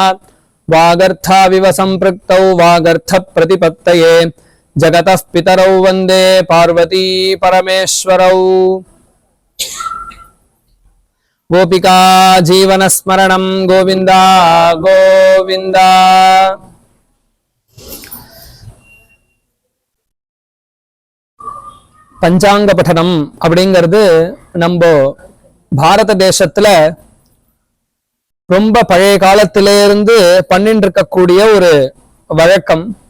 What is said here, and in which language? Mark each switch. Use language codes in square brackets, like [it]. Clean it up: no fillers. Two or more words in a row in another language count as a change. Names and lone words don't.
[sa] वागर्थाविव सम्पृक्तौ वागर्थप्रतिपत्तये जगतः पितरौ वन्दे पार्वती परमेश्वरौ। गोपिका जीवनस्मरणं गोविंदा गोविंदा। [ta] பஞ்சாங்க பட்டனம் அப்படிங்கிறது நம்ம பாரத தேசத்துல ரொம்ப பழைய காலத்திலிருந்து பண்ணிட்டு இருக்கக்கூடிய ஒரு வழக்கம்.